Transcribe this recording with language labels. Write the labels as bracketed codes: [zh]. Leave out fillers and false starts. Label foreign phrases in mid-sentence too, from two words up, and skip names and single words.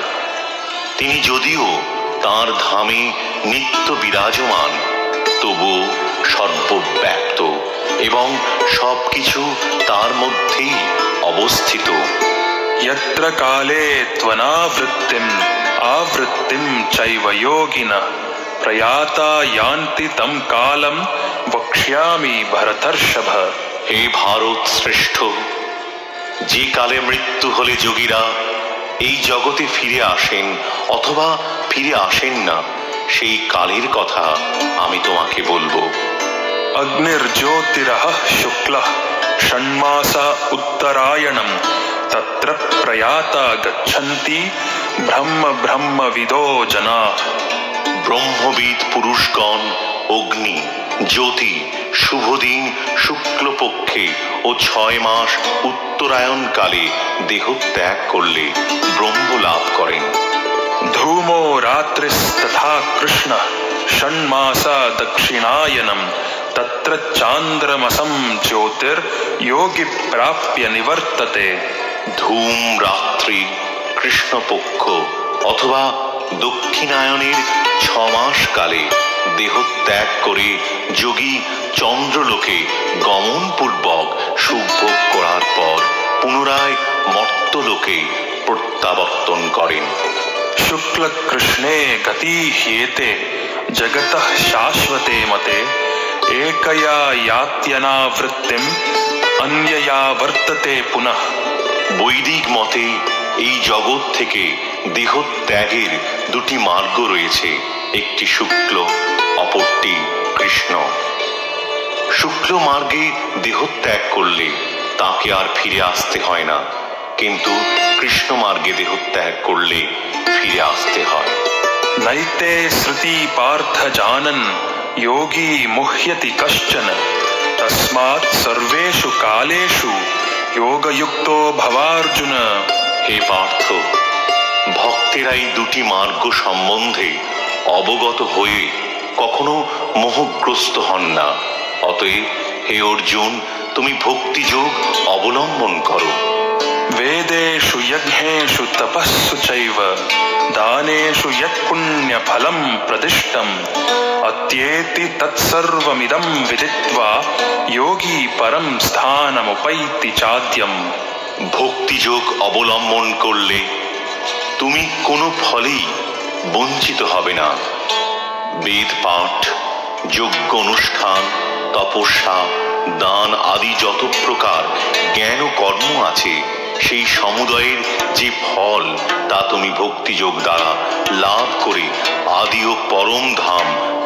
[bn] তিনি যদিও তাঁর ধামে নিত্য বিরাজমান, তবুও সর্বব্যাপ্ত এবং সবকিছু তার মধ্যেই অবস্থিত। [sa] यत्र काले त्वनावृत्तिं आवृत्तिं चैव योगिनः प्रयाता यान्ति तं कालं वक्ष्यामि भरतर्षभ। [bn] হে ভারত শ্রেষ্ঠ, যে কালে মৃত্যু হলে যোগীরা এই জগতে ফিরে আসেন অথবা ফিরে আসেন না, সেই কালের কথা আমি তোমাকে বলবো। [sa] अग्निर्ज्योतिरः शुक्लः षण्मासा उत्तरायणं तत्र प्रयाता गच्छन्ति ब्रह्म ब्रह्मविदो जनाः। [bn] ব্রহ্মবিদ পুরুষগণ অগ্নি, জ্যোতি, শুভদিন শুক্লপক্ষে ও 6 মাস উত্তরায়ণ কালে দেহ ত্যাগ করলে ব্রহ্ম লাভ করেন। [sa] धूमो रात्रिस्तथा कृष्णः षण्मासा दक्षिणायनं तत्र चान्द्रमसं ज्योतिर्योगी प्राप्य निवर्तते। [bn] ধূম রাত্রি, কৃষ্ণপক্ষ অথবা দক্ষিণায়নের 6 মাস কালে দেহ ত্যাগ করে যোগী চন্দ্রলোকে গমন পূর্বক সুভোগ করার পর পুনরায় মর্তলোকে প্রত্যাবর্তন করেন। [sa] शुक्ल कृष्णे गति ह्येते जगतः शाश्वते मते एकया यात्यनावृत्तिम अन्यया वर्तते पुनः। [bn] বৈদিক মতে এই জগৎ থেকে দেহ ত্যাগের দুটি মার্গ রয়েছে, একটি শুক্ল, অপরটি কৃষ্ণ। শুক্ল মার্গে দেহ ত্যাগ করলে তাকে আর ফিরে আসতে হয় না, কিন্তু কৃষ্ণ মার্গে দেহ ত্যাগ করলে ফিরে আসতে হয়। [sa] नैते श्रुति पार्थ जानन् योगी मुह्यति कश्चन तस्मात् सर्वेषु कालेषु योगयुक्तो भवार्जुन। [bn] হে পার্থ, ভক্তেরা এই দুটি মার্গ সম্বন্ধে অবগত হয়ে কখনো মোহগ্রস্ত হন না। অতএব হে অর্জুন, তুমি ভক্তিযোগ অবলম্বন করো। [sa] वेदेषु यज्ञेषु तपस्सु चैव दानेषु यत् पुण्यफलं प्रदिष्टम् अत्येति तत्सर्वमिदं विदित्वा योगी परं स्थानमुपैति चाद्यम्। [bn] ভক্তিযোগ অবলম্বন করলে তুমি কোনো ফলেই বঞ্চিত হবে না। বেদ পাঠ, যজ্ঞ অনুষ্ঠান, তপস্যা, দান আদি যত প্রকার জ্ঞান ও কর্ম আছে, সেই সমুদয়ের যে ফল তা তুমি ভক্তিযোগ দ্বারা লাভ করে আদি ও পরম ধাম